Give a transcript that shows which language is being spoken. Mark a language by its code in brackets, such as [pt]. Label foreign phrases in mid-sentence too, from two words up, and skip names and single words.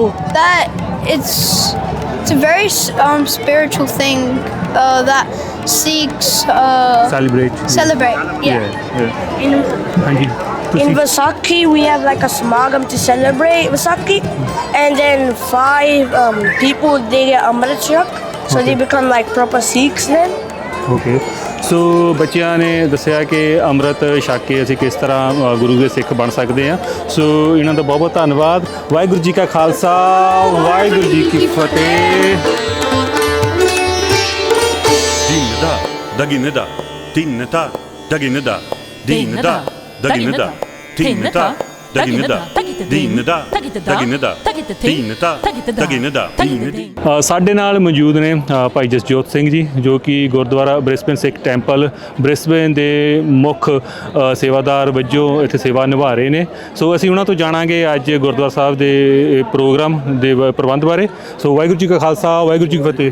[en] That it's a very spiritual thing that Sikhs Celebrate. Yeah. [pa] ਹਾਂਜੀ। [en] In Vaisakhi, we have like a samagam to celebrate Vaisakhi, and then 5 people they get [pa] ਅੰਮ੍ਰਿਤ ਛਕ, [en] so they become like proper Sikhs then. ਓਕੇ। [pa] ਸੋ ਬੱਚਿਆਂ ਨੇ ਦੱਸਿਆ ਕਿ ਅੰਮ੍ਰਿਤ ਛਕ ਕੇ ਅਸੀਂ ਕਿਸ ਤਰ੍ਹਾਂ ਗੁਰੂ ਦੇ ਸਿੱਖ ਬਣ ਸਕਦੇ ਹਾਂ। ਸੋ ਇਹਨਾਂ ਦਾ ਬਹੁਤ ਬਹੁਤ ਧੰਨਵਾਦ। ਵਾਹਿਗੁਰੂ ਜੀ ਕਾ ਖਾਲਸਾ ਵਾਹਿਗੁਰੂ ਜੀ ਕੀ ਫਤਿਹ। Dinda, daginda, tinneta, daginda, dinda, daginda, tinneta, daginda, dinda, daginda, tinneta, daginda, dinda। ਸਾਡੇ ਨਾਲ ਮੌਜੂਦ ਨੇ ਭਾਈ ਜਸਜੋਤ ਸਿੰਘ ਜੀ, ਜੋ ਕਿ ਗੁਰਦੁਆਰਾ ਬ੍ਰਿਸਬੇਨ ਸਿੱਖ ਟੈਂਪਲ ਬ੍ਰਿਸਬੇਨ ਦੇ ਮੁੱਖ ਸੇਵਾਦਾਰ ਵਜੋਂ ਇੱਥੇ ਸੇਵਾ ਨਿਭਾ ਰਹੇ ਨੇ। ਸੋ ਅਸੀਂ ਉਹਨਾਂ ਤੋਂ ਜਾਣਾਂਗੇ ਅੱਜ ਗੁਰਦੁਆਰਾ ਸਾਹਿਬ ਦੇ ਪ੍ਰੋਗਰਾਮ ਦੇ ਪ੍ਰਬੰਧ ਬਾਰੇ। ਸੋ ਵਾਹਿਗੁਰੂ ਜੀ ਕਾ ਖਾਲਸਾ ਵਾਹਿਗੁਰੂ ਜੀ ਕੀ ਫਤਿਹ।